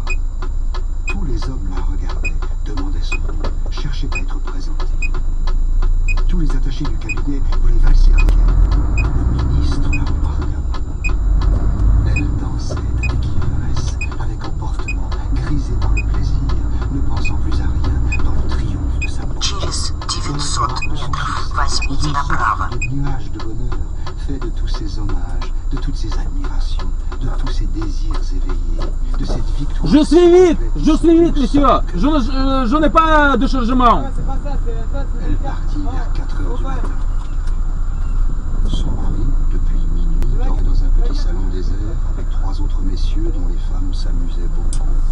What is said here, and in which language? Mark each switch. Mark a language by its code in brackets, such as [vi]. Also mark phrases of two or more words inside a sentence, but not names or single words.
[fr] Tous les hommes la regardaient, demandaient son nom, cherchaient à être présentés. Tous les attachés du cabinet voulaient valser avec elle. Le ministre la remarqua. Elle dansait avec ivresse, avec emportement, grisée par le plaisir, ne pensant plus à rien dans le triomphe de sa beauté. [ru] Через 900 метров возьмите направо. [fr] De nuages de bonheur, fait de tous ces hommages, de toutes ces admirations, de tous ces désirs éveillés, de cette victoire. Je suis vite, monsieur. Je n'ai pas de chargement. Elle partit vers 4 heures du matin. Son mari, depuis minuit, dormait dans un petit salon désert avec 3 autres messieurs dont les femmes s'amusaient beaucoup.